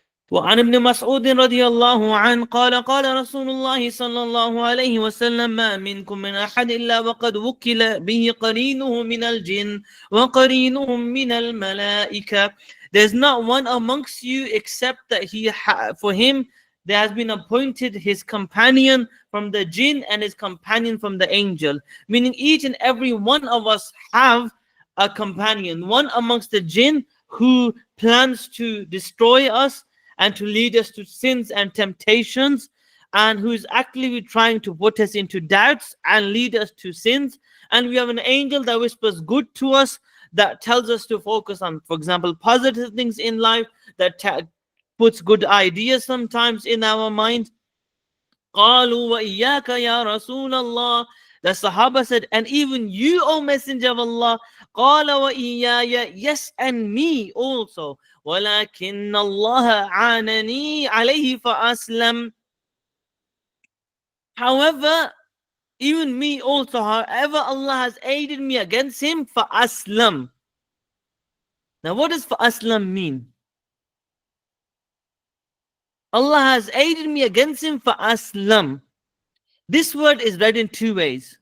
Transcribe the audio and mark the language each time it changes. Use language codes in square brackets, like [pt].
[ar] وعن ابن مسعود رضي الله عنه قال قال رسول الله صلى الله عليه وسلم ما منكم من أحد إلا وقد وكل به قرينه من الجن وقرينهم من الملائكة. [en] There's not one amongst you except that for him there has been appointed his companion from the jinn and his companion from the angel. Meaning each and every one of us have a companion, one amongst the jinn who plans to destroy us and to lead us to sins and temptations, and who is actively trying to put us into doubts and lead us to sins. And we have an angel that whispers good to us, that tells us to focus on, for example, positive things in life, that puts good ideas sometimes in our mind. [ar] قالوا وإياك يا رسول الله. [en] The Sahaba said, and even you, O Messenger of Allah. [ar] قال وإياي, [en] yes, and me also. [ar] ولكن الله عانني عليه فأسلم. [en] However, even me also, however, Allah has aided me against him, فأسلم. Now, what does فأسلم mean? Allah has aided me against him, فأسلم. This word is read in two ways.